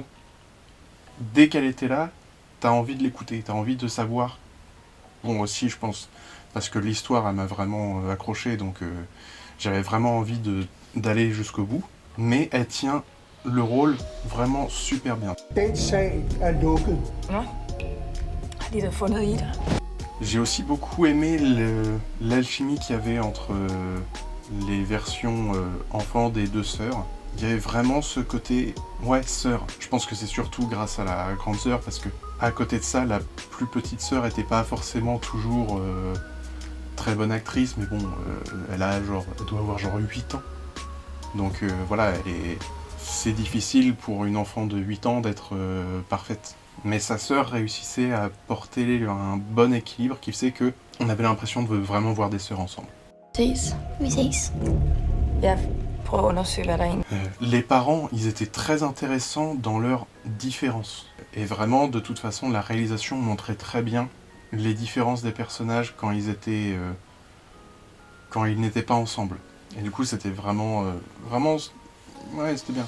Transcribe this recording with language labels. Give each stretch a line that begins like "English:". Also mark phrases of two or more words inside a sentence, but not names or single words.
French: Dès qu'elle était là, t'as envie de l'écouter, t'as envie de savoir. Bon, aussi, je pense, parce que l'histoire, elle m'a vraiment accroché, donc j'avais vraiment envie d'aller jusqu'au bout. Mais elle tient le rôle vraiment super bien.
Danish: Den sag er lukket. Nå, har de da fundet Ida?
French: J'ai aussi beaucoup aimé l'alchimie qu'il y avait entre les versions enfants des deux sœurs. Il y avait vraiment ce côté, ouais, sœur. Je pense que c'est surtout grâce à la grande sœur, parce que à côté de ça, la plus petite sœur était pas forcément toujours très bonne actrice, mais bon, elle doit avoir genre 8 ans. Donc voilà, c'est difficile pour une enfant de 8 ans d'être parfaite. Mais sa sœur réussissait à porter un bon équilibre qui faisait que on avait l'impression de vraiment voir des sœurs ensemble.
Danish: Ses. Vi ses. Ja, prøv at undersøge, hvad der er
French: Les parents, ils étaient très intéressants dans leurs différences. Et vraiment, de toute façon, la réalisation montrait très bien les différences des personnages quand ils n'étaient pas ensemble. Et du coup, c'était vraiment, ouais, c'était bien.